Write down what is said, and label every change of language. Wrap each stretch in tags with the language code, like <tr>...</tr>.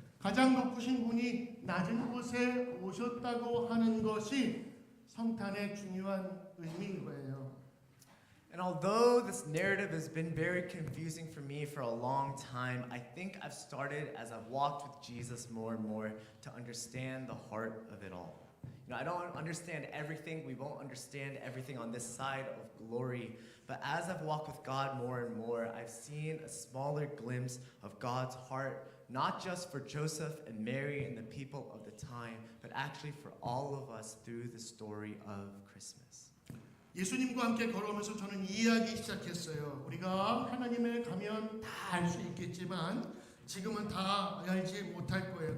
<ko>가장 높으신 분이 낮은 곳에 오셨다고 하는 것이 성탄의 중요한 의미인 거예요.</ko> <en>And although this narrative has been very confusing for me for a long time, I think I've started as I've walked with Jesus more and more to understand the heart of it all. I don't understand everything. We won't understand everything on this side of glory. But as I've walked with God more and more, I've seen a smaller glimpse of God's heart, not just for Joseph and Mary and the people of the time, but actually for all of us through the story of Christmas.</en> <ko>예수님과 함께 걸어오면서 저는 이해하기 시작했어요. 우리가 하나님에 가면 다 알 수 있겠지만 지금은 다 알지 못할 거예요.</ko>